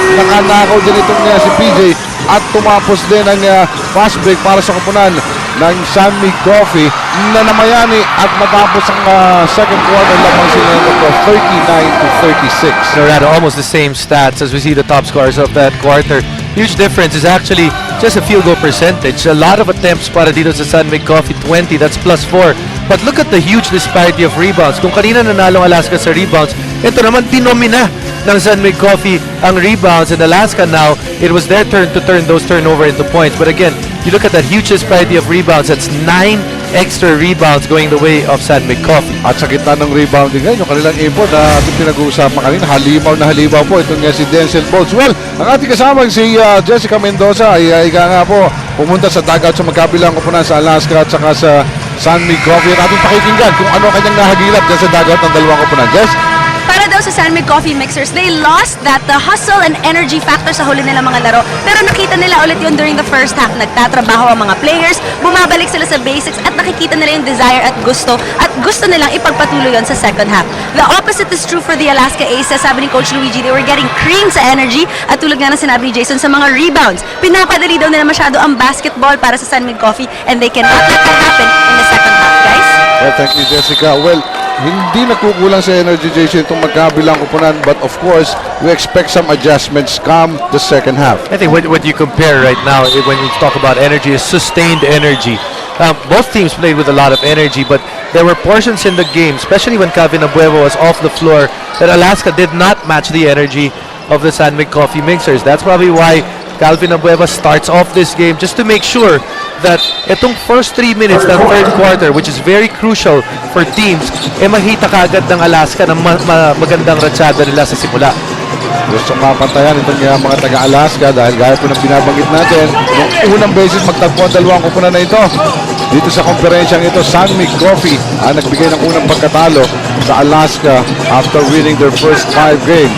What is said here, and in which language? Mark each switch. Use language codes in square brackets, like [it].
[tl] Nakanakaw din itong si PJ at tumapos din ang fast break para sa kupunan ng San Mig Coffee na namayani at matapos ang second quarter lamang sila ng 39-36. [en] So they had almost the same stats as we see the top scorers of that quarter. Huge difference is actually just a field goal percentage. A lot of attempts [tl] para dito sa San Mig Coffee, [en] 20, that's +4. But look at the huge disparity of rebounds. [tl] Kung kanina nanalo ang Alaska sa rebounds, ito naman dinomina ng San Mig Coffee ang rebounds, [en] and Alaska now, it was their turn to turn those turnover into points. But again, you look at that huge disparity of rebounds, that's 9 extra rebounds going the way of San Mig Coffee. [tl] At sa gitna ng rebounding ngayon, yung kanilang import na ating pinag-uusapan kanina, halimaw po itong si Denzel Bolts. Well, ang ating kasama si Jessica Mendoza ay nga po pumunta sa dugout sa magkabilang kupunan sa Alaska at saka sa San Mig Coffee. At ating pakikinggan kung ano kanyang nahagilap dyan sa dugout ng dalawang kupunan. Jess? para daw sa San Mig Coffee Mixers, [en] they lost that hustle and energy factor [tl] sa huli nila mga laro. Pero nakita nila ulit yun [en] during the first half. [tl] Nagtatrabaho ang mga players, bumabalik sila sa basics at nakikita nila yung desire at gusto nilang ipagpatuloy yun sa second half. [en] The opposite is true for the Alaska Aces. [tl] Sabi ni Coach Luigi, [en] they were getting cream [tl] sa energy at tulad nga na sinabi ni Jason sa mga rebounds. Pinapadali daw nila masyado ang basketball para sa San Mig Coffee [en] and they cannot let that happen in the second half, guys. Well, thank you, Jessica. [tl] Well, hindi nakukulang sa energy, Jason, itong magkabilang kupunan. [en] But of course, we expect some adjustments come the second half. I think what you compare right now, when you talk about energy, is sustained energy. Both teams played with a lot of energy, but there were portions in the game, especially when Calvin Abuevo was off the floor, that Alaska did not match the energy of the San Mig Coffee Mixers. That's probably why Calvin Abueva starts off this game, just to make sure that itong first 3 minutes ng third quarter, which is very crucial for teams, [tl] makita kaagad ng Alaska na magandang ratsyada nila sa simula. Gusto mapantayan itong mga taga-Alaska dahil gaya po ng binabanggit natin, nung unang beses magtagpo ang dalawang kupunan na ito. Dito sa konferensyang ito, San Mig Coffee ang nagbigay ng unang pagkatalo sa Alaska [en] after winning their first 5 games.